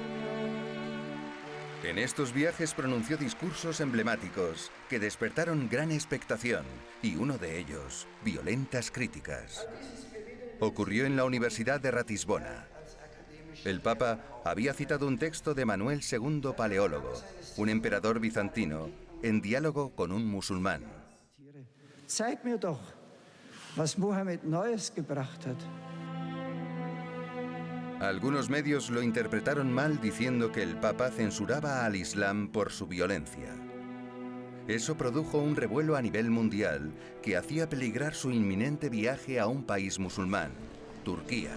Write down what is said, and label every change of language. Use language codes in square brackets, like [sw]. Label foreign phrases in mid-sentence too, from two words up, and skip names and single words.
[es] En estos viajes pronunció discursos emblemáticos que despertaron gran expectación y uno de ellos, violentas críticas. Ocurrió en la Universidad de Ratisbona. El Papa había citado un texto de Manuel II Paleólogo, un emperador bizantino, en diálogo con un musulmán. [de] Zeig mir doch, was Mohammed Neues gebracht hat. [es] Algunos medios lo interpretaron mal diciendo que el Papa censuraba al Islam por su violencia. Eso produjo un revuelo a nivel mundial que hacía peligrar su inminente viaje a un país musulmán, Turquía.